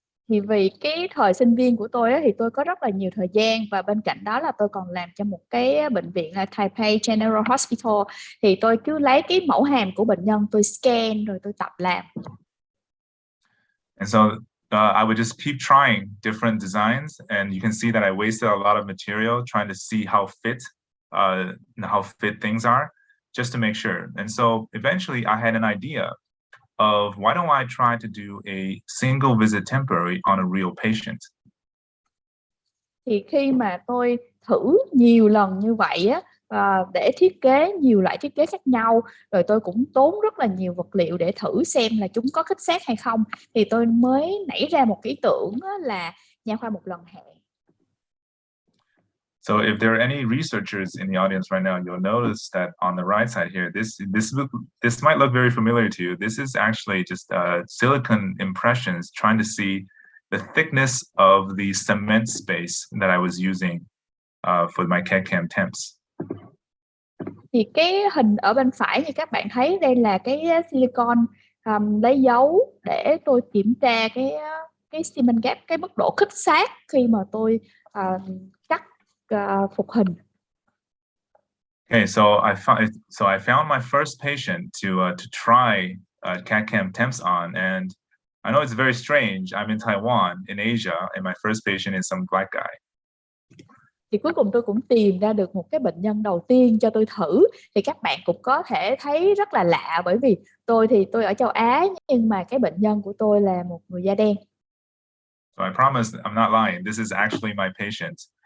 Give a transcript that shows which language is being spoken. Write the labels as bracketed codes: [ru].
[vi] Thì vì cái thời sinh viên của tôi thì tôi có rất là nhiều thời gian, và bên cạnh đó là tôi còn làm cho một cái bệnh viện là Taipei General Hospital, thì tôi cứ lấy cái mẫu hàm của bệnh nhân, tôi scan rồi tôi tập làm. [en] And so I would just keep trying different designs, and you can see that I wasted a lot of material trying to see how fit things are, just to make sure. And so eventually I had an idea of why don't I try to do a single visit temporary on a real patient. [vi] Thì khi mà tôi thử nhiều lần như vậy á, để thiết kế nhiều loại thiết kế khác nhau, rồi tôi cũng tốn rất là nhiều vật liệu để thử xem là chúng có khít sát hay không, thì tôi mới nảy ra một ý tưởng là nha khoa một lần hẹn. [en] So if there are any researchers in the audience right now, you'll notice that on the right side here, this might look very familiar to you. This is actually just silicone impressions trying to see the thickness of the cement space that I was using for my CAD/CAM temps. [vi] Thì cái hình ở bên phải như các bạn thấy, đây là cái silicon lấy dấu để tôi kiểm tra cái cement gap, cái mức độ khít sát khi mà tôi cắt phục hình. [en] Okay, so I found my first patient to try CAD/CAM temps on, and I know it's very strange. I'm in Taiwan, in Asia, and my first patient is some black guy. [vi] Thì cuối cùng tôi cũng tìm ra được một cái bệnh nhân đầu tiên cho tôi thử. Thì các bạn cũng có thể thấy rất là lạ, bởi vì tôi ở châu Á, nhưng mà cái bệnh nhân của tôi là một người da đen. [en] So I promise I'm not lying. This is actually my patient.